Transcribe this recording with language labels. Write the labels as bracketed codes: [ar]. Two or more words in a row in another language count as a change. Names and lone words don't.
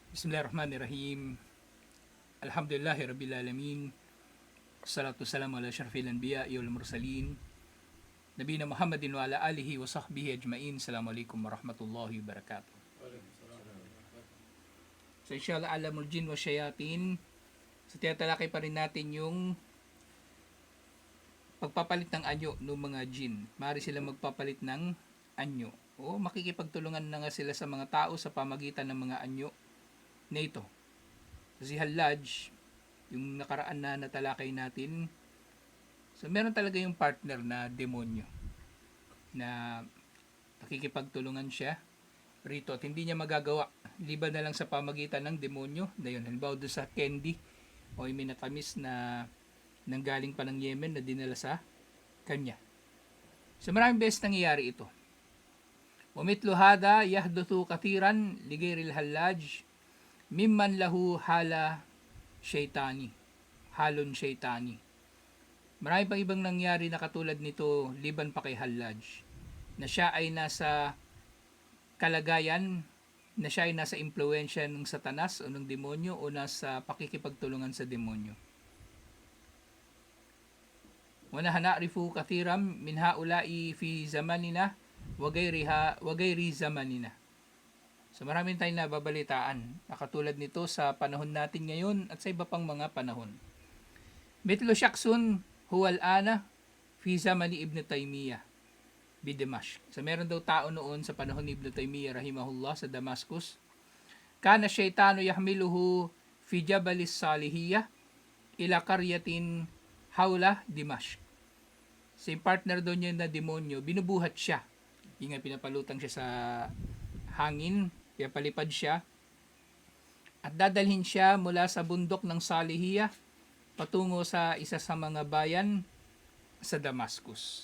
[ar] بسم الله الرحمن الرحيم. الحمد لله رب العالمين. الصلاة السلام على أشرف الأنبياء والمرسلين. نبينا محمد وعلى آله وصحبه أجمعين. السلام عليكم ورحمة الله وبركاته. So إن شاء الله عالم الجن والشياطين. [tl] So tinatalakay pa rin natin yung pagpapalit ng anyo ng mga jin. Maaari sila magpapalit ng anyo. O makikipagtulungan na nga sila sa mga tao sa pamagitan ng mga anyo na ito. Si Hallaj, yung nakaraan na natalakay natin, so meron talaga yung partner na demonyo na nakikipagtulungan siya rito at hindi niya magagawa liban na lang sa pamagitan ng demonyo na yun. Halimbawa doon sa candy o yung minatamis na nanggaling pa ng Yemen na dinala sa kanya. So maraming beses nangyayari ito. [ar] ومثل هذا يحدث كثيرا لغير الحلاج ممن له حال شيطاني، حال شيطاني. [tl] Marami pang ibang nangyari na katulad nito liban pa kay Hallaj, na siya ay nasa kalagayan, na siya ay nasa impluensya ng satanas o ng demonyo o nasa pakikipagtulungan sa demonyo. [ar] ونعرف كثيرا من هؤلاء في زماننا وغير زماننا. [tl] So maraming tayong nababalitaan na katulad nito sa panahon natin ngayon at sa iba pang mga panahon. [ar] مثل شخص هو الآن في زمان ابن تيمية بدمشق. [tl] So meron daw tao noon sa panahon ni Ibn Taymiyyah rahimahullah sa Damascus. [ar] كان الشيطان يحمله في جبل الصالحية إلى قرية حول دمشق. [tl] Si partner doon niya na demonyo, binubuhat siya. Yung nga pinapalutang siya sa hangin, kaya palipad siya at dadalhin siya mula sa bundok ng Salihiyah patungo sa isa sa mga bayan sa Damascus.